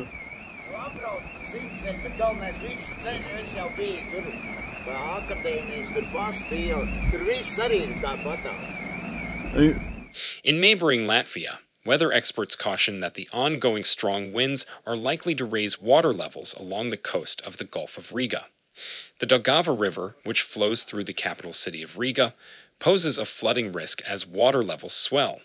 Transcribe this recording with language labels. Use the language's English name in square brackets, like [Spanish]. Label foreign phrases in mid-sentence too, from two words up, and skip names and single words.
[Latvian] Apbrauc cits ceļi, bet galvenais visi ceļi, es jau biju tur, akadēmijas, tur pastīju, tur viss arī tāpatā. [English] In neighboring Latvia, weather experts caution that the ongoing strong winds are likely to raise water levels along the coast of the Gulf of Riga. The Daugava River, which flows through the capital city of Riga, poses a flooding risk as water levels swell.